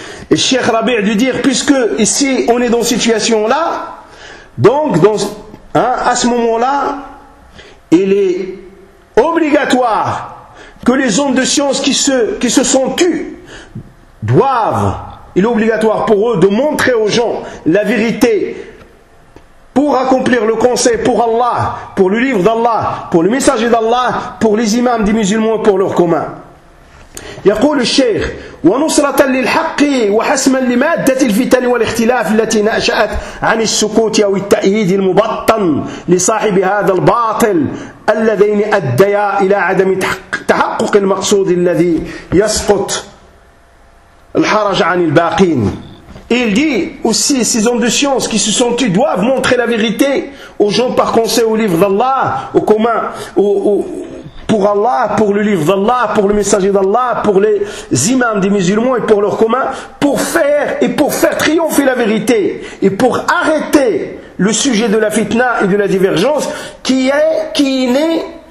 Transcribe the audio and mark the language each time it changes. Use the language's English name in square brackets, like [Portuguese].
[French] Et Cheikh Rabi' a dû dire, puisque ici on est dans cette situation-là, donc à ce moment-là, il est obligatoire que les hommes de science qui se sont tus doivent, il est obligatoire pour eux de montrer aux gens la vérité pour accomplir le conseil pour Allah, pour le livre d'Allah, pour le messager d'Allah, pour les imams des musulmans, pour leur commun. [Arabic] يقول الشيخ ونصرة للحق وحسما لمادة الفتن والاختلاف التي نأشأت عن السكوت أو التأييد المبطن لصاحب هذا الباطل الذين أديا إلى عدم تحقق المقصود الذي يسقط الحرج عن الباقين. [French] Il dit aussi, ces hommes de science qui se sont tués doivent montrer la vérité aux gens par conseil au livre d'Allah, au commun, pour Allah, pour le livre d'Allah, pour le messager d'Allah, pour les imams des musulmans et pour leurs communs, pour faire triompher la vérité et pour arrêter le sujet de la fitna et de la divergence qui est née